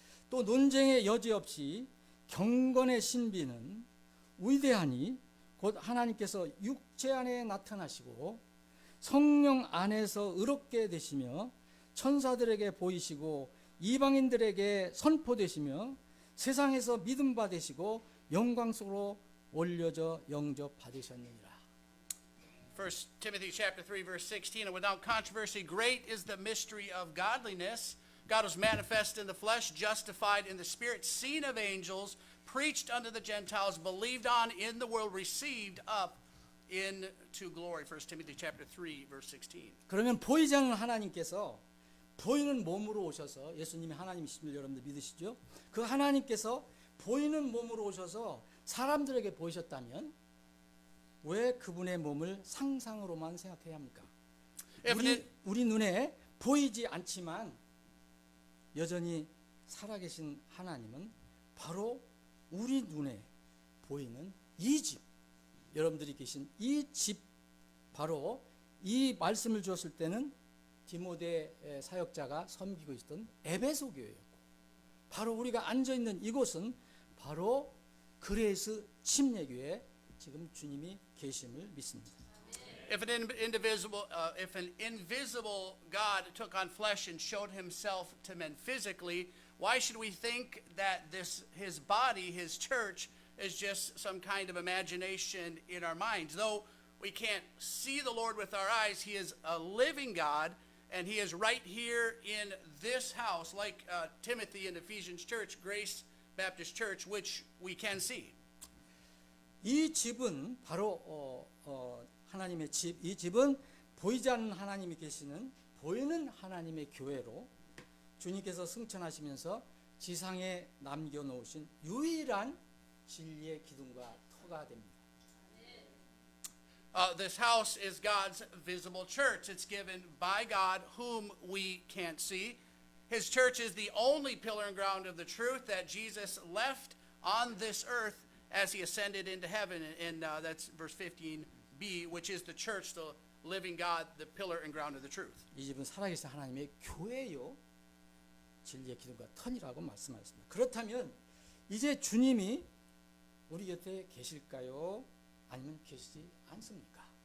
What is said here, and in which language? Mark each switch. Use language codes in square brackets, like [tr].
[ko] 또 논쟁의 여지 없이 경건의 신비는 위대하니 곧 하나님께서 육체 안에 나타나시고 성령 안에서 의롭게 되시며 천사들에게 보이시고 이방인들에게 선포되시며 세상에서 믿음 받으시고 영광 속으로 올려져 영접 받으셨느니라. [en] 1 Timothy chapter 3, verse 16. And without controversy, great is the mystery of godliness. God was manifest in the flesh, justified in the spirit, seen of angels, preached unto the Gentiles, believed on in the world, received up into glory. 1 Timothy chapter 3, verse 16. [ko] 그러면 보이지 않는 하나님께서 보이는 몸으로 오셔서 예수님이 하나님이심을 여러분들 믿으시죠? 그 하나님께서 보이는 몸으로 오셔서 사람들에게 보이셨다면 왜 그분의 몸을 상상으로만 생각해야 합니까? 우리 눈에 보이지 않지만 여전히 살아계신 하나님은 바로 우리 눈에 보이는 이 집, 여러분들이 계신 이 집, 바로 이 말씀을 주었을 때는 디모데 사역자가 섬기고 있던 에베소 교회였고, 바로 우리가 앉아있는 이곳은 바로 그레이스 침례교회 지금 주님이 계심을 믿습니다. [en] If an invisible God took on flesh and showed himself to men physically, why should we think that his body, his church, is just some kind of imagination in our minds? Though we can't see the Lord with our eyes, he is a living God, and he is right here in this house, like Timothy in Ephesians Church, Grace Baptist Church, which we can see. [ko] 이 집은 바로 하나님의 집, 이 집은 보이지 않는 하나님이 계시는 보이는 하나님의 교회로 주님께서 승천하시면서 지상에 남겨놓으신 유일한 진리의 기둥과 터가 됩니다. [en] This house is God's visible church. It's given by God whom we can't see. His church is the only pillar and ground of the truth that Jesus left on this earth as he ascended into heaven. And that's verse 15b, which is the church, the living God, the pillar and ground of the truth. [ko] 이 집은 살아계신 하나님의 교회요, 진리의 기둥과 터이라고 말씀하셨습니다. 그렇다면 이제 주님이 우리 곁에 계실까요? 아니면 계시지 않습니까?